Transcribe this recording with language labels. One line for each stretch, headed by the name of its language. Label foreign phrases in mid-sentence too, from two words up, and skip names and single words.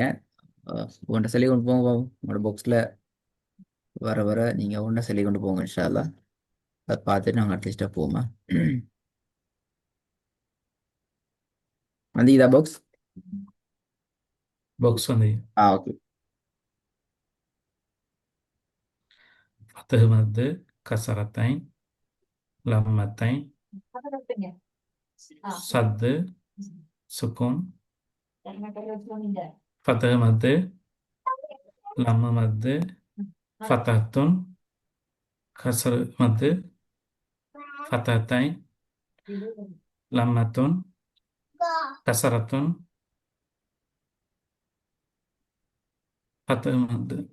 Tamil: உங்கள்கிட்ட சொல்லி கொண்டு போங்க பாப்போம். உங்களோட பாக்ஸ்ல வர வர நீங்க ஒன்றை சொல்லி கொண்டு போங்க
Arabic: إن شاء الله.
Tamil: அதை பார்த்துட்டு நாங்கள் அடுத்த ஸ்டெப் போவோமா? வந்து இதா பாக்ஸ். பாக்ஸ் வந்து ஓகே.
Arabic: فتح مد كسرتين لمتين صد سكون فتح مد لم مد فتحة كسر مد فتحتين لمة كسرة فتح مد